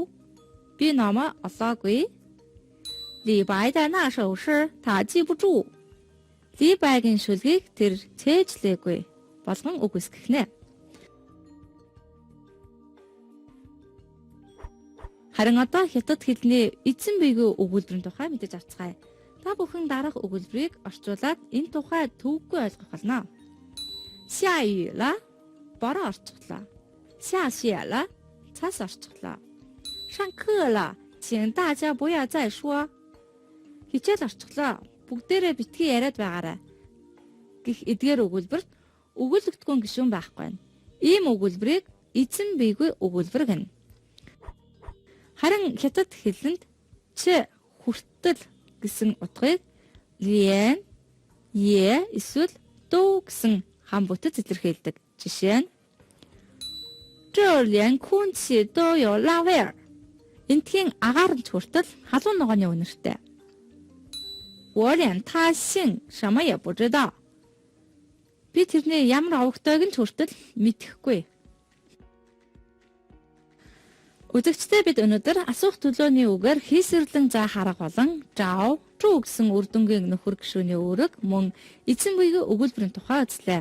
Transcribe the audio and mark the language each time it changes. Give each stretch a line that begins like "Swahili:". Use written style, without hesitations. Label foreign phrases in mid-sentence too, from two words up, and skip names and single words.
Mongolian: Би намаа олоогүй.
Chinese: 李白的那首诗他记不住.
Mongolian: Ли Байгийн шүлгийг тэр цээжлээгүй. Болгон үгүйсгэх. Харин одоо хятад хэлний эзэн биегүй өгүүлбэрийн тухай мэдэж авцгаая. Та бүхэн дараах өгүүлбэрийг орчуулад энэ тухай төвөггүй ойлгох болно.
Chinese: 下雨了.
Mongolian: Бороо орчихлоо.
Chinese: 下雪了.
Mongolian: Цас орчихлоо.
Chinese: 上课了. 请大家不要再说.
Mongolian: Хичээл орчихлоо. Бүгдээрээ битгий яриад байгаарай. Гэх эдгээр өгүүлбэрт өгүүлэгдэхгүй гишүүн байхгүй. Ийм өгүүлбэрийг эзэн биегүй өгүүлбэр гэнэ. Харин хятад хэлэнд ч хүртэл гэсэн утгыг лиен, е эсвэл дуу гэсэн хам бүтэц илэрхийлдэг. Жишээ нь
Chinese: 这连空气都有辣味儿.
Mongolian: Энтхийн агаар нь хүртэл халуун ногооны үнэртэй.
Chinese: 我连他姓什么也不知道.
Mongolian: Би тэрний ямар овогтойг нь хүртэл мэдэхгүй. Үзэгчдээ бид өнөөдөр асуух төлөөний үгээр хийсвэрлэн заа харах болон жав, жуу гэсэн үр дүнгийн нөхөр гишүүний үүрэг мөн эзэн биегүй өгүүлбэрийн тухай үзлээ.